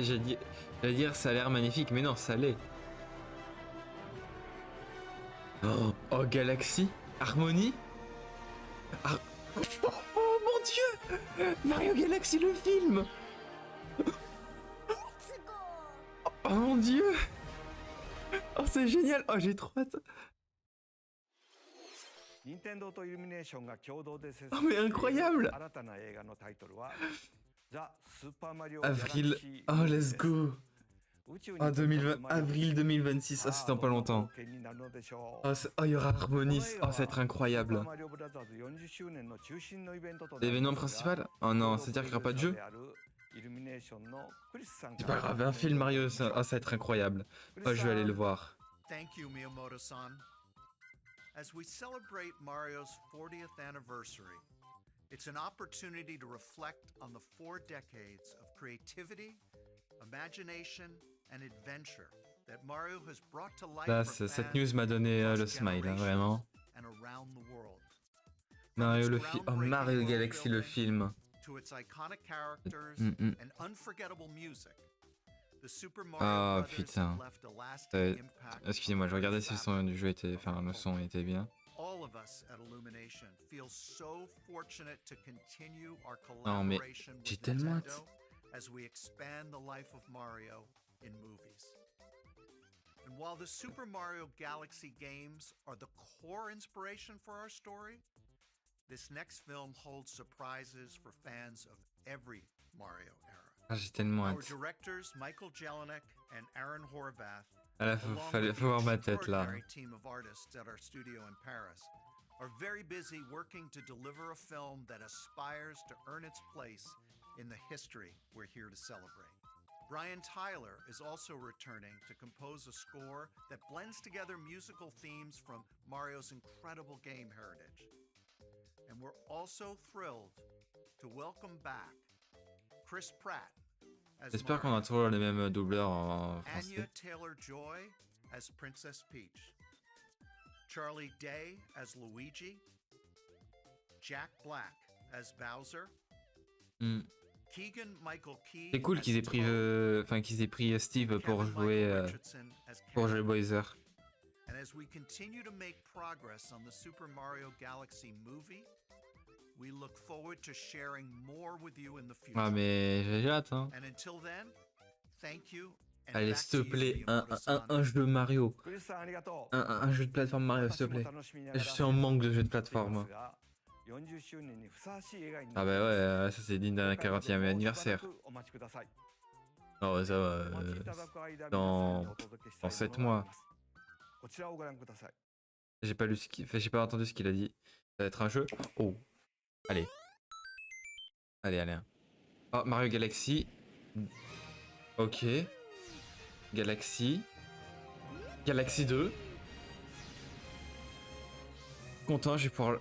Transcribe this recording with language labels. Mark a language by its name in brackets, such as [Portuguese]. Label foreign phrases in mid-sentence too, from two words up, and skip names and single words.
[French] J'allais dire ça a l'air magnifique, mais non, ça l'est. Oh, oh, Galaxy Harmonie oh mon dieu, Mario Galaxy le film. Oh mon dieu. Oh, c'est génial. Oh, j'ai trop hâte. [Japanese] 任天堂とイルミネーションが共同で制 Oh 作 [French] mais [Japanese] している [French] incroyable. [Japanese] 新たな映画のタイトルはザ・スーパーマリオ [French] Avril. Galaxy [English] Oh, let's go. [Japanese] 宇宙に Oh, 飛び立つ [French] 2020, [Japanese] マリオ [French] avril 2026. Oh, c'est dans pas [Japanese] どんな [French] longtemps. [Japanese] 冒険になるのでしょ [French] Oh, oh, il y aura [Japanese] う。こ [French] Harmonie. [Japanese] の映画 Oh, は [French] ça va être [Japanese] スーパー [French] incroyable. [Japanese] マリオブラザーズ40周年の中心のイベントとなり [French] L'événement [Japanese] ますが [French] principal? Oh non, c'est-à-dire qu'il n'y aura pas de jeu? [Japanese] イルミネーションのクリスさん [French] C'est [Japanese] か [French] pas [Japanese] ら [French] grave, un film Mario, ça, oh, ça va être incroyable. [Japanese] クリ Oh, ス [French] je [Japanese] さ [French] vais aller le [Japanese] ん [French] voir. [English] Thank you, Miyamoto-san. As we celebrate Mario's 40th anniversary, It's an opportunity to reflect on the 4 decades of creativity, imagination, and adventure that Mario has brought to life [French] Là, [English] for [French] cette [English] fans [French] news m'a donné le [English] across [French] smile, hein, [English] generations [French] vraiment. [English] and around the world. From [French] Mario [English] its [French] le film. Oh, [English] groundbreaking [French] Mario [English] world [French] Galaxy le [English] building [French] film. [English] to its iconic characters and unforgettable music, the Super Mario Ah Brothers [French] putain. [English] have left a lasting impact. [French] Excusez-moi, je regardais si le son du jeu était. Enfin, le son était bien. [English] All of us at Illumination feel so fortunate to continue our [French] Non, mais [English] collaboration [French] j'ai [English] with [French] tellement [English] Nintendo [French] hâte. [English] as we expand the life of Mario in movies. And while the Super Mario Galaxy games are the core inspiration for our story, this next film holds surprises for fans of every Mario era. [French] Ah, j'ai tellement [English] Our [French] hâte. [English] directors Michael Jelinek and Aaron Horvath, [French] Ah là, faut voir ma tête là. [English] extraordinary team of artists at our studio in Paris, are very busy working to deliver a film that aspires to earn its place in the history we're here to celebrate. Brian Tyler is also returning to compose a score that blends together musical themes from Mario's incredible game heritage. And we're also thrilled to welcome back Chris Pratt as [French] J'espère qu'on [English] Mario, [French] a toujours les mêmes doubleurs en [English] Anya [French] français. [English] Taylor-Joy as Princess Peach, Charlie Day as Luigi, Jack Black as Bowser, Hmm. Keegan-Michael Key [French] C'est cool [English] as [French] qu'ils aient pris, [English] Toad, [French] qu'ils aient pris Steve pour [English] Kevin [French] jouer, [English] Michael Richardson as [French] pour jouer [English] Cameron. [French] Bowser. [English] And as we continue to make progress on the Super Mario Galaxy movie, we look forward to sharing more with you in the future. [French] Ah mais j'ai hâte, hein. [English] And until then, thank you. And [French] Allez, [English] back [French] s'il te [English] to you, [French] plaît, [English] Miyamoto-san. [French] un jeu Mario. [Japanese] クリスさんありがとう。 [French] Un jeu de plateforme Mario, s'il te [Japanese] 私も [French] plaît. [Japanese] 楽しみなが [French] Je [Japanese] ら [French] suis en manque de jeux de [Japanese] やっていま [French] plateforme. [Japanese] すが、40周年にふさわしい映画に Ah な [French] bah [Japanese] っています [French] ouais, ça c'est digne d'un 40e [Japanese] もうしばら [French] anniversaire. [Japanese] くお待ちください。 [French] Non, ça va. [Japanese] お待ちいただく間、皆さん [French] dans [Japanese] にお届けしたい [French] 7 [Japanese] ものがあ [French] mois. [Japanese] ります。こちらをご覧ください。 [French] J'ai pas lu ce qu'il fait, j'ai pas entendu ce qu'il a dit. Ça va être un jeu. Oh. Allez. Allez. Oh, Mario Galaxy. Ok. Galaxy. Galaxy 2. Content, je vais pouvoir.